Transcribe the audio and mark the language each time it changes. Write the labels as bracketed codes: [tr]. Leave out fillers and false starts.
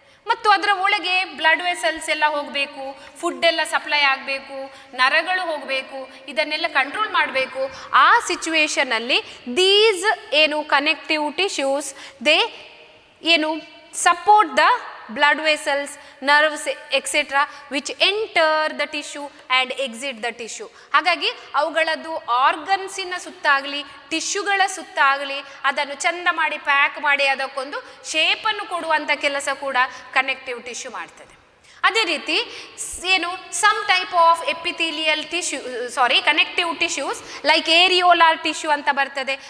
[kn] ಮತ್ತು ಅದರ ಒಳಗೆ ಬ್ಲಡ್ ವೆಸಲ್ಸ್ ಎಲ್ಲ ಹೋಗಬೇಕು, ಫುಡ್ ಎಲ್ಲ ಸಪ್ಲೈ ಆಗಬೇಕು, ನರಗಳು ಹೋಗಬೇಕು, ಇದನ್ನೆಲ್ಲ ಕಂಟ್ರೋಲ್ ಮಾಡಬೇಕು. ಆ ಸಿಚುವೇಶನಲ್ಲಿ [en] These ಏನು connective tissues they ಏನು support the blood vessels, nerves etc. which enter the tissue and exit the tissue. [kn] ಹಾಗಾಗಿ ಅವುಗಳದ್ದು ಆರ್ಗನ್ಸಿನ ಸುತ್ತಾಗಲಿ ಟಿಶ್ಯೂಗಳ ಸುತ್ತಾಗಲಿ ಅದನ್ನು ಚಂದ ಮಾಡಿ ಪ್ಯಾಕ್ ಮಾಡಿ ಅದಕ್ಕೊಂದು ಶೇಪನ್ನು ಕೊಡುವಂಥ ಕೆಲಸ ಕೂಡ ಕನೆಕ್ಟಿವ್ ಟಿಶ್ಯೂ ಮಾಡ್ತದೆ. ಅದೇ ರೀತಿ ಏನು [en] some type of epithelial tissue connective tissues like areolar tissue [kn] ಅಂತ ಬರ್ತದೆ.